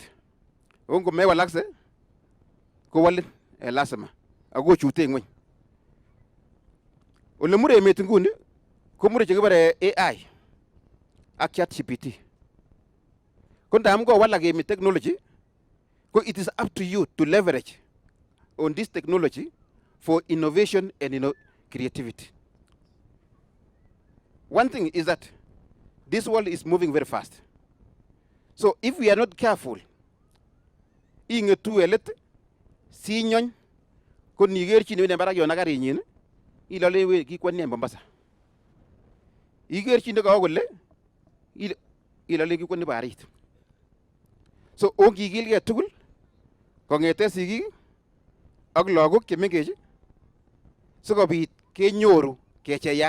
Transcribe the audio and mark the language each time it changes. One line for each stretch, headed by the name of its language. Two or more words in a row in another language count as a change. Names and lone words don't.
Kalenjin: Ngo mewalakse kowalin lazima ako chute ngweny. Ole mure emet nguni ko mure chekibare AI ak ChatGPT. Ko ndam ko walak emet technology ko
English: it is up to you to leverage on this technology for innovation and creativity. One thing is that this world is moving very fast. So if we are not careful,
Kalenjin: ingetu elet sinyon ko niger chi ne barak yon akarinyin ilale we Ikweny en Mombasa. Ikerchinde kawo kole ilale Ikweny barit. So ongikilgei tugul kong'ete sigik ak lagok chemengech sikobit kenyoru kecheyat.